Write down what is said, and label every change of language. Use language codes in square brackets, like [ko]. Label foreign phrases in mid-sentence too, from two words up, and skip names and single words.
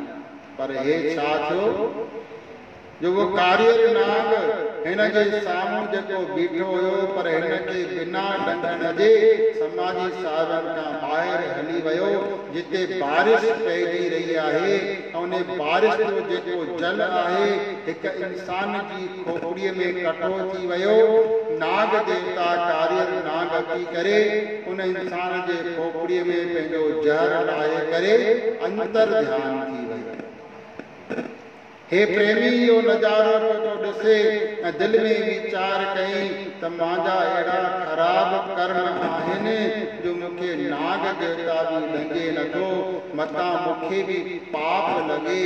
[sd] पर हे छा थियो जो वो कारियर नाग हिन जे साम्हूं जेको बीठो हुयो, पर हिन खे बिना डंगण जे समाजी साधन खां ॿाहिरि हली वियो, जिते बारिश पइजी रही आहे ऐं उन बारिश जो जेको जल आहे हिकु इंसान जी खोपड़ीअ में कठो थी वियो। नाग देवता कारियर नाग अची करे उन इंसान जे खोपड़ीअ में पंहिंजो जहर लाहे करे अंतर ध्यान थी वियो। हे प्रेमी, इहो नज़ारो पियो ॾिसे ऐं दिलि में वीचार कई त मुंहिंजा अहिड़ा ख़राब कर्म आहिनि जो मूंखे नाग देवता बि लंघे नथो, मथां मूंखे बि पाप लॻे।